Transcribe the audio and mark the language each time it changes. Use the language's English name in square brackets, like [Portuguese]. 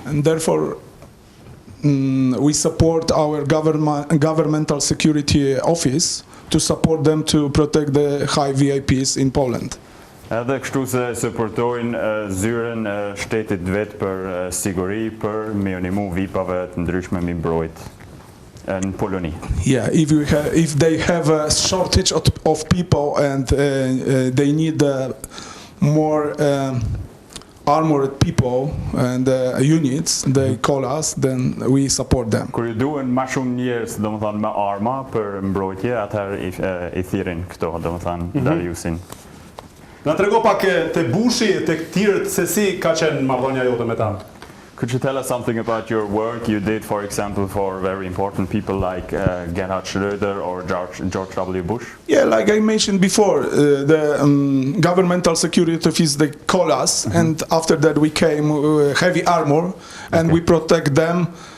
[English] And therefore, we support our governmental security office to support them to protect the high VIPs in Poland. [Albanian] Edhe kështu se supportojnë zyrën e shtetit vet për siguri, për me unimu VIP-ave të ndryshme mi mbrojt në Poloni. [English] Yeah, if they have a shortage of people and they need more armored people and units, they call us, then we support them. [Albanian] Kur ju duhen ma shumë njerëz, domethënë me arma për mbrojtje, atëherë i thirrin këto, domethënë Dariusin. Na trego pak te Bushi, te tjerët se si ka qenë marrëdhënia jote me ta. [English] Could you tell us something about your work you did, for example, for very important people like Gerhard Schröder or George W. Bush? Yeah, like I mentioned before, the governmental security office, they call us, and after that we came heavy armor, and we protect them.